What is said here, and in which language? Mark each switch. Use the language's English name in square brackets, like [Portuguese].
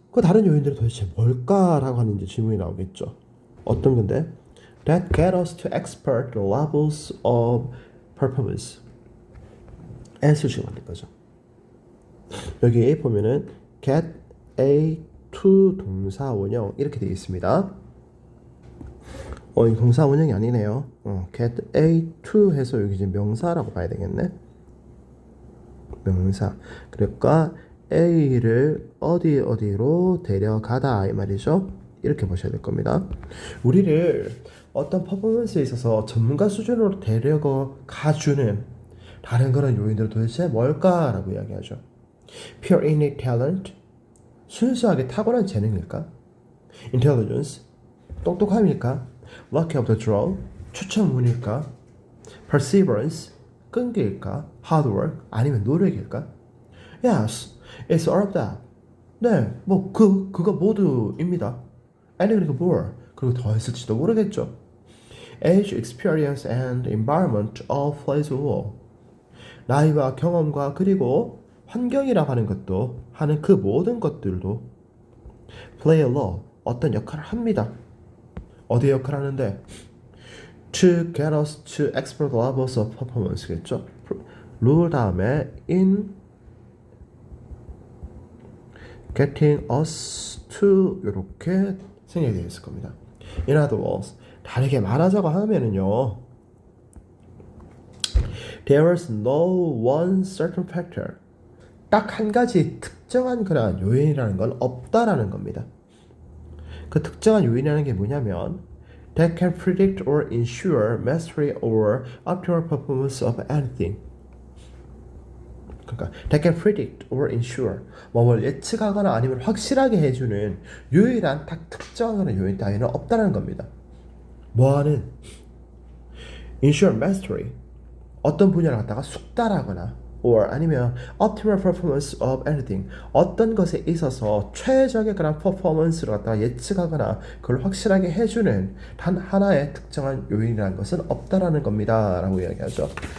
[Korean] 그 다른 요인들은 도대체 뭘까라고 하는 이제 질문이 나오겠죠. 어떤 건데? [English] That get us to expert levels of performance. [Korean] Answer식 만든 거죠. 여기 보면은 get A to 동사 원형 이렇게 되어 있습니다. 이 동사 원형이 아니네요. get A to 해서 여기 이제 명사라고 봐야 되겠네. 명사. 그러니까 A를 어디로 데려가다 이 말이죠. 이렇게 보셔야 될 겁니다. 우리를 어떤 퍼포먼스에 있어서 전문가 수준으로 데려가주는 다른 그런 요인들은 도대체 뭘까라고 이야기하죠. [English] Pure innate talent, [Korean] 순수하게 타고난 재능일까? Intelligence, 똑똑함일까? [English] Luck of the draw, [Korean] 추천운일까? Perseverance, 끈기일까? Hard work, 아니면 노력일까? [English] Yes, it's all of that. [Korean] 네, 그거 모두입니다. 아니 그리고 more, 그리고 더 있을지도 모르겠죠. [English] Age, experience, and environment all plays a role. [Korean] 나이와 경험과 그리고 환경이라고 하는 것도 하는 그 모든 것들도 [English] play a role, [Korean] 어떤 역할을 합니다. 어디 역할을 하는데? [English] To get us to expert levels of performance겠죠. [Korean] rule 다음에 [English] in getting us to [Korean] 이렇게 생략이 되어 있을 겁니다. [English] In other words, [Korean] 다르게 말하자고 하면은요, [English] there is no one certain factor, [Korean] 딱 한 가지 특정한 그런 요인이라는 건 없다라는 겁니다. 그 특정한 요인이라는 게 뭐냐면 [English] that can predict or ensure mastery or optimal performance of anything. [Korean] 그러니까 [English] that can predict or ensure, [Korean] 뭘 예측하거나 아니면 확실하게 해주는 유일한 딱 특정한 그런 요인 따위는 없다는 겁니다. 뭐하는? [English] ensure mastery, [Korean] 어떤 분야를 갖다가 숙달하거나 or 아니면 [English] optimal performance of anything, [Korean] 어떤 것에 있어서 최적의 그런 퍼포먼스를 갖다가 예측하거나 그걸 확실하게 해주는 단 하나의 특정한 요인이라는 것은 없다라는 겁니다 라고 이야기하죠.